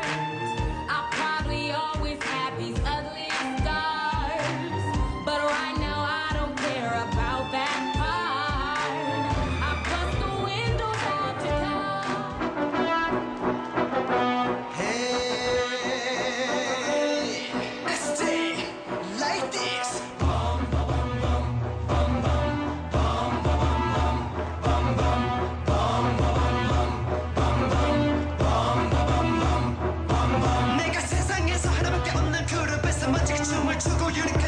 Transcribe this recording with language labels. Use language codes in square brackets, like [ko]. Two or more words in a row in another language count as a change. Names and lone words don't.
[en] I'll probably always have these ugly scars, but right now I don't care about that part. I bust the windows out your car. Hey, stay like this. [ko] 내가 세상에서 하나밖에 없는 그룹에서 멋지게 춤을 추고 유니크한